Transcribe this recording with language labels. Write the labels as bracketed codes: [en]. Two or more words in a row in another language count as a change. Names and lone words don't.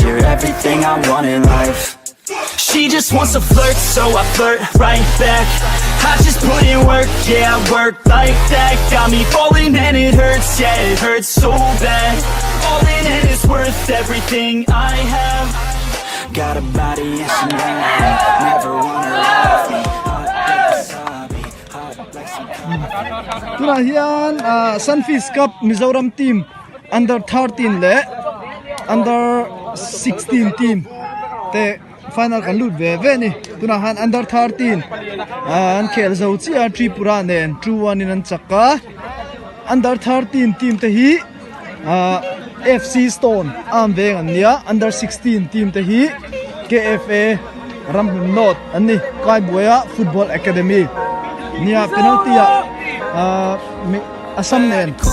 [en] You're everything I want in life. She just wants to flirt, so I flirt right back. I just put in work, yeah, I work like that. Got me falling and it hurts, yeah, it hurts so bad. All in and it's worth everything I have. Got a body and she never wanna love me. [lus] Tuna hian Sunfeast Cup Mizoram [en] team under 13 [lus] le [en] under 16 team [lus] te final kan lut ve ni tuna han under 13 an khel zo chia Tripura nen 2-1 in an chaka [en] under 13 team [lus] te hi FC Stone am ve an nia [en] under 16 team [lus] te hi KFA Ramhun Not ani KAIBUAIA Football Academy nia penalty Assam nen